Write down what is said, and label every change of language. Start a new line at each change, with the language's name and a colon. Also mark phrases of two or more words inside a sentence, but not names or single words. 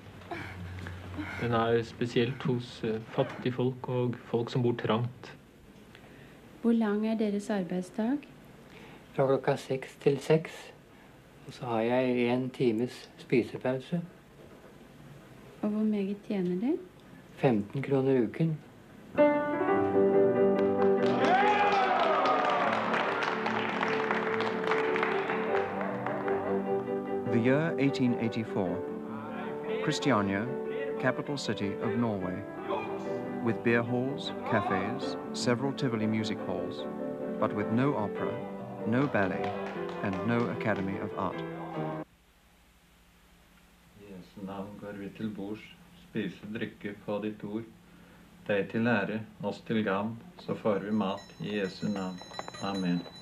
Norwegian: Den spesielt hos fattige folk og folk som bor trangt. Hvor lang deres arbeidsdag? Fra klokka 6 til 6. Og så har jeg 1 times spisepause. Og hvor meget tjener de? 15 kroner uken.
English: The year 1884. Christiania, capital city of Norway, with beer halls, cafes, several Tivoli music halls, but with no opera, no ballet, and no Academy of Art.
Norwegian: I Jesu navn går vi til bords, spise, drikke på ditt ord. Deg til ære, oss til gavn, så får vi mat i Jesu navn. Amen.